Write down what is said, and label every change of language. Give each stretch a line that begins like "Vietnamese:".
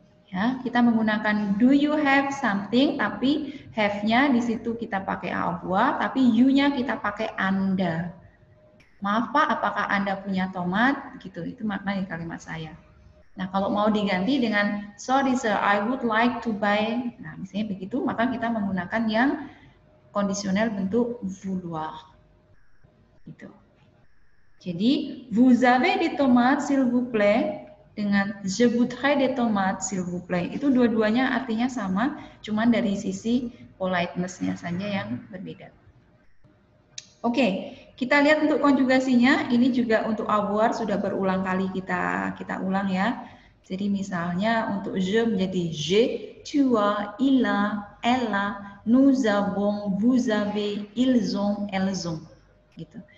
Indonesian: Ya, kita menggunakan
English: do you have something,
Indonesian: tapi have-nya di situ kita pakai avoir, tapi you-nya kita pakai Anda. Maaf Pak, apakah Anda punya tomat? Gitu, itu makna di kalimat saya. Nah, kalau mau diganti dengan
English: sorry sir, I would like to buy.
Indonesian: Nah, misalnya begitu, maka kita menggunakan yang kondisional bentuk vouloir. Gitu. Jadi,
French: vous avez des tomates s'il vous plaît
Indonesian: dengan
French: je voudrais des tomates s'il vous plaît.
Indonesian: Itu dua-duanya artinya sama, cuman dari sisi politeness-nya saja yang berbeda. Oke, kita lihat untuk konjugasinya. Ini juga untuk avoir sudah berulang kali kita ulang ya. Jadi misalnya untuk
French: je
Indonesian: menjadi
French: je, tu as, il a, elle a, nous avons, vous avez, ils ont, elles ont.
Indonesian: Gitu.